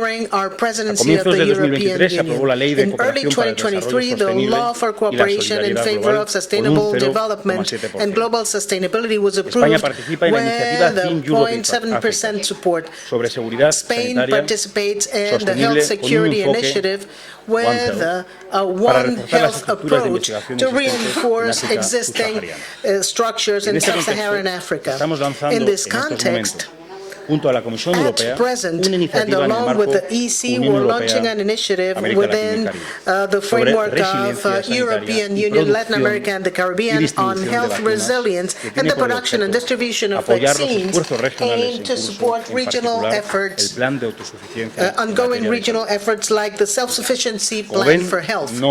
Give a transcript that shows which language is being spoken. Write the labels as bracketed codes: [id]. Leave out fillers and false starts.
[es] A comienzos de 2023 se aprobó la Ley de Cooperación para el Desarrollo Sostenible y la Solidaridad Global con un 0,7%. España participa en la iniciativa Team Europe Africa sobre seguridad sanitaria sostenible con un enfoque [en] with a One Health approach to reinforce existing structures in sub-Saharan Africa. In this context, [es] junto a la Comisión Europea, una iniciativa en el marco Unión Europea, América Latina y Caribe, [en] the framework of European Union, Latin America and the Caribbean on health resilience and the production and distribution of vaccines aimed to support regional efforts, ongoing regional efforts like the self-sufficiency plan for health.